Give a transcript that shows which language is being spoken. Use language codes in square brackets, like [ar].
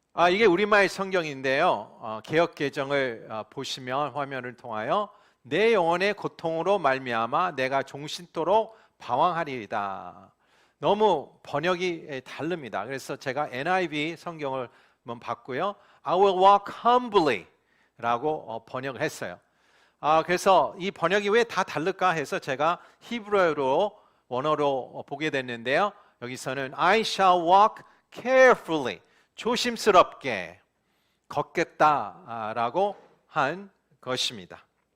[ko] 이게 우리말 성경인데요. 개역개정을 보시면 화면을 통하여 내 영혼의 고통으로 말미암아 내가 종신토록 방황하리이다. 너무 번역이 다릅니다. 그래서 제가 NIV 성경을 한번 봤고요. [en] I will walk humbly [ko] 라고 번역을 했어요. 그래서 이 번역이 왜 다 다를까 해서 제가 히브리어로 원어로 보게 됐는데요. 여기서는 [en] I shall walk carefully, [ko] 조심스럽게 걷겠다라고 한 것입니다.